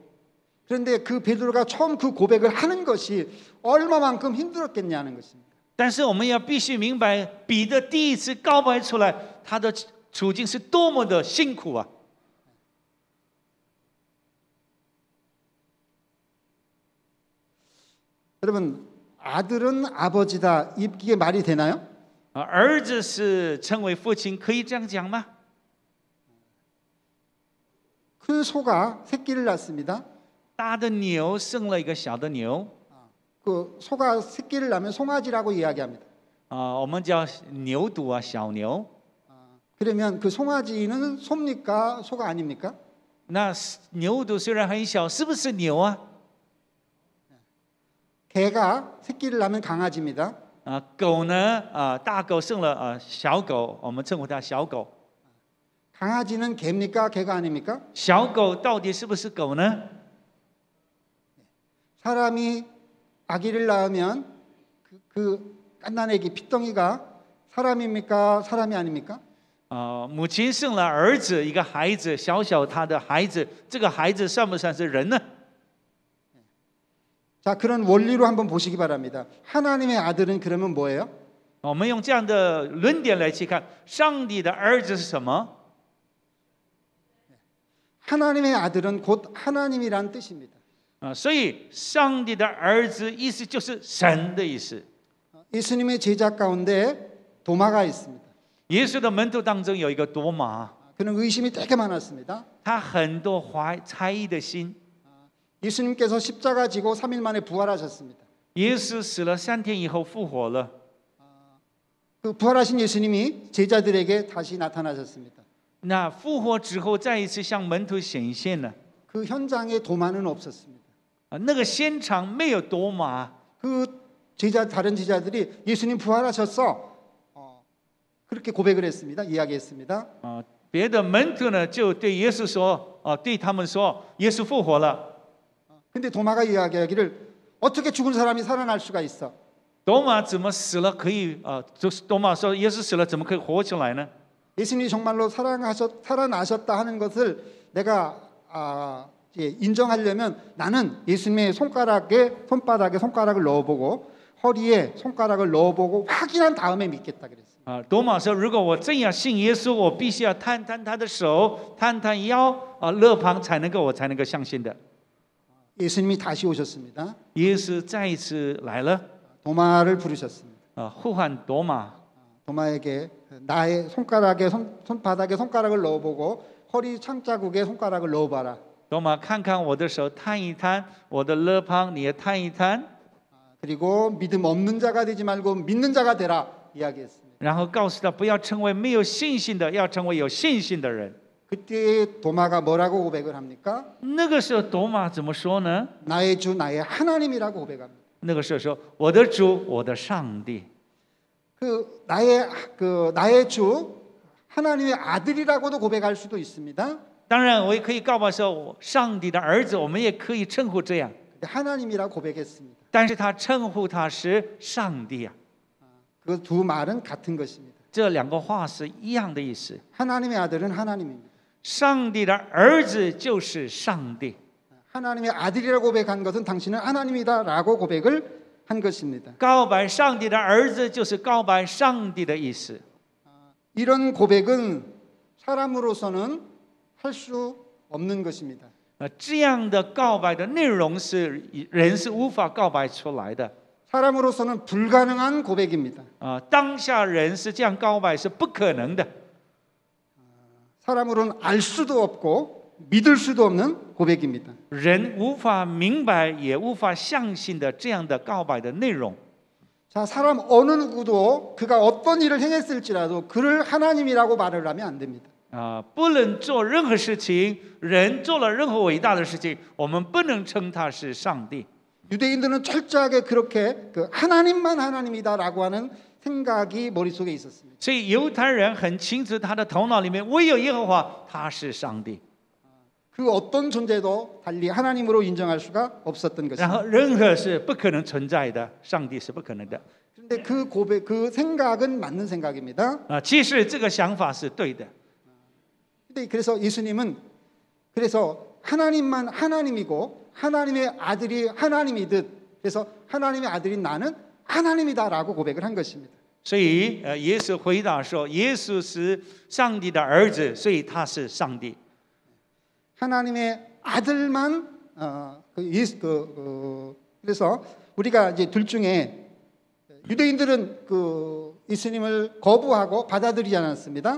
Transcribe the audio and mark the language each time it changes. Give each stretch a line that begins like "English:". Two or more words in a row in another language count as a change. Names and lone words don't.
Korean: 그런데 그 베드로가 처음 그 고백을 하는 것이 얼마만큼 힘들었겠냐는 것입니다.
Chinese: 但是我们要必须明白，彼得第一次告白出来，他的处境是多么的辛苦啊！
Korean: 여러분 아들은 아버지다 이게 말이 되나요?
Chinese: 儿子是成为父亲，可以这样讲吗？
Korean: 큰 소가 새끼를 낳습니다.
Chinese: 大的牛生了一个小的牛，
Korean: 그 소가 새끼를 낳으면 송아지라고 이야기합니다.
Chinese: 我们叫牛犊啊，小牛。
Korean: 그러면 그 송아지는 소입니까? 소가 아닙니까?
Chinese: 那牛犊虽然很小，是不是牛啊？
Korean: 개가 새끼를 낳으면 강아지입니다.
Chinese: 狗呢？大狗生了小狗，我们称呼它小狗。
Korean: 강아지는 개입니까? 개가 아닙니까?
Chinese: 小狗到底是不是狗呢？
Korean: 사람이 아기를 낳으면 그 갓난아기 핏덩이가 사람입니까? 사람이 아닙니까?
Chinese: 母亲生了儿子，一个孩子，小小他的孩子，这个孩子算不算是人呢？
Korean: 자, 그런 원리로 한번 보시기 바랍니다. 하나님의 아들은 그러면 뭐예요?
Chinese: 我们用这样的论点来去看，上帝的儿子是什么？
Korean: 하나님의 아들은 곧 하나님이란 뜻입니다.
Chinese: 所以上帝的儿子意思就是神的意思。
Korean: 예수님의 제자 가운데 도마가 있습니다.
Chinese: 耶稣的门徒当中有一个多马，
Korean: 그는 의심이 되게 많았습니다.
Chinese: 他很多猜疑的心。
Korean: 예수님께서 십자가 지고 3일 만에 부활하셨습니다.
Chinese: 耶稣死了3天以后复活了。
Korean: 그 부활하신 예수님이 제자들에게 다시 나타나셨습니다.
Chinese: 那复活之后再一次向门徒显现了。
Korean: 그 현장에 도마는 없었습니다.
Chinese: 那个现场没有多马。
Korean: 그 다른 제자들이 예수님 부활하셨어. 그렇게 고백을 했습니다. 이야기했습니다.
Chinese: 别的门徒呢就对耶稣说，对他们说，耶稣复活了。
Korean: 근데 도마가 이야기하기를 어떻게 죽은 사람이 살아날 수가 있어?
Chinese: 多马怎么死了可以就是多马说耶稣死了怎么可以活起来呢？
Korean: 예수님이 정말로 살아나셨다 하는 것을 내가 인정하려면 나는 예수님의 손바닥에 손가락을 넣어보고 허리에 손가락을 넣어보고 확인한 다음에 믿겠다 그랬습니다.
Chinese: 多马说，如果我真要信耶稣，我必须要探探他的手，探探腰，肋旁我才能够相信的。
Korean: 예수님이 다시 오셨습니다.
Chinese: 耶稣再一次来了，
Korean: 도마를 부르셨습니다.
Chinese: 呼唤多马，
Korean: 도마에게 나의 손바닥에 손가락을 넣어보고 허리 창자국에 손가락을 넣어봐라.
Chinese: 多马看看我的手，探一探我的肋旁，你也探一探。
Korean: 그리고 믿음 없는 자가 되지 말고 믿는 자가 되라 이야기했습니다.
Chinese: 然后告诉他不要成为没有信心的，要成为有信心的人。
Korean: 그때 도마가 뭐라고 고백을 합니까?
Chinese: 那个时候多马怎么说呢？
Korean: 나의 주 나의 하나님이라고 고백합니다.
Chinese: 那个时候说我的主，我的上帝。
Korean: 나의 주 하나님의 아들이라고도 고백할 수도 있습니다.
Chinese: 当然，我也可以告白说上帝的儿子，我们也可以称呼这样。
Korean: 하나님이라고 고백했습니다.
Chinese: 但是他称呼他是上帝啊，
Korean: 그 두 말은 같은 것입니다.
Chinese: 这两个话是一样的意思。
Korean: 하나님의 아들은 하나님입니다.
Chinese: 上帝的儿子就是上帝。
Korean: 하나님의 아들이라고 고백한 것은 당신은 하나님이다라고 고백을 한 것입니다.
Chinese: 告白上帝的儿子就是告白上帝的意思。
Korean: 이런 고백은 사람으로서는 할 수 없는 것입니다.
Chinese: 这样的告白的内容是人是无法告白出来的。
Korean: 사람으로서는 불가능한 고백입니다.
Chinese: 当下人是这样告白是不可能的。
Korean: 사람으로는 알 수도 없고 믿을 수도 없는 고백입니다.
Chinese: 人无法明白也无法相信的这样的告白的内容。
Korean: 자, 사람 어느 누구도 그가 어떤 일을 행했을지라도 그를 하나님이라고 말을 하면 안 됩니다.
Chinese: 不论做任何事情，人做了任何伟大的事情，我们不能称他是上帝。
Korean: 유대인들은 철저하게 그렇게 그 하나님만 하나님이다라고 하는 생각이 머릿속에 있었습니다.
Chinese: 所以犹太人很清楚，他的头脑里面唯有耶和华，他是上帝。
Korean: 그 어떤 존재도 달리 하나님으로 인정할 수가 없었던
Chinese: 然后
Korean: 것입니다.
Chinese: 任何是不可能存在的，上帝是不可能的。
Korean: 그런데 그 고백, 그 생각은 맞는 생각입니다.
Chinese: 其实这个想法是对的。
Korean: 근데 그래서 예수님은 그래서 하나님만 하나님이고 하나님의 아들이 하나님이듯 그래서 하나님의 아들인 나는 하나님이다라고 고백을 한 것입니다.
Chinese: 所以耶稣回答说，耶稣是上帝的儿子，所以他是上帝。
Korean: 하나님의 아들만 그래서 우리가 이제 둘 중에 유대인들은 그 예수님을 거부하고 받아들이지 않았습니다.